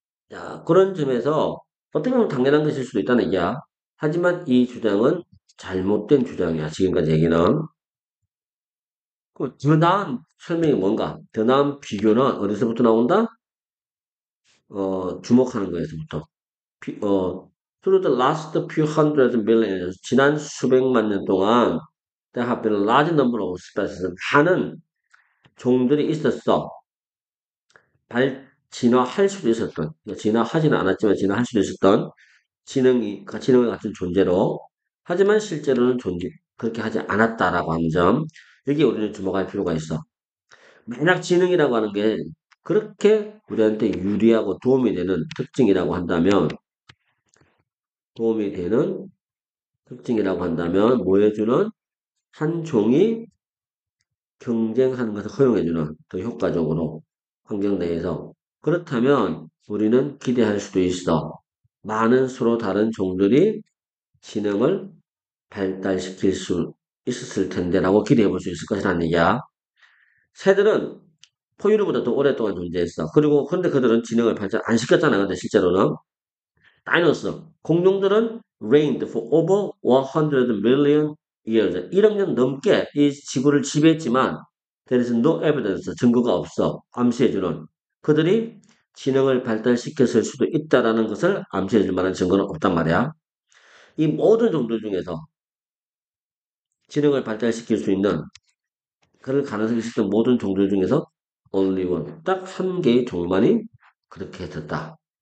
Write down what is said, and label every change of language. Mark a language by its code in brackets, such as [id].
[ko] 자, 그런 점에서 어떻게 보면 당연한 것일 수도 있다는 얘기야. 하지만 이 주장은 잘못된 주장이야. 지금까지 얘기는. 더 나은 설명이 뭔가? 더 나은 비교는 어디서부터 나온다? 주목하는 거에서부터. [en] 피- 어, through the last few hundred million years, [ko] 지난 수백만 년 동안 [en] there have been a large number of species. [ko] 많은 종들이 있었어. 진화할 수도 있었던, 진화하지는 않았지만 진화할 수도 있었던 지능과 같은 존재로. 하지만 실제로는 그렇게 하지 않았다라고 하는 점. 여기에 우리는 주목할 필요가 있어. 만약 지능이라고 하는 게 그렇게 우리한테 유리하고 도움이 되는 특징이라고 한다면, 도움이 되는 특징이라고 한다면, 뭐 해주는? 한 종이 경쟁하는 것을 허용해주는, 더 효과적으로 환경 내에서. 그렇다면 우리는 기대할 수도 있어. 많은 서로 다른 종들이 지능을 발달시킬 수 있었을 텐데라고 기대해 볼 수 있을 것이라는 얘기야. 새들은 포유류보다 더 오랫동안 존재했어. 그리고 근데 그들은 지능을 발달 안 시켰잖아. 근데 실제로는 다이노스 공룡들은 [en] reigned for over 100 million years. [ko] 1억 년 넘게 이 지구를 지배했지만 [en] there is no evidence [ko] 증거가 없어. 암시해주는 그들이 지능을 발달시켰을 수도 있다라는 것을 암시해줄 만한 증거는 없단 말이야. 이 모든 종들 중에서 지능을 발달시킬 수 있는 그럴 가능성이 있었던 모든 종들 중에서 [en] only one, [ko] 딱 한 개의 종만이 그렇게 했었다.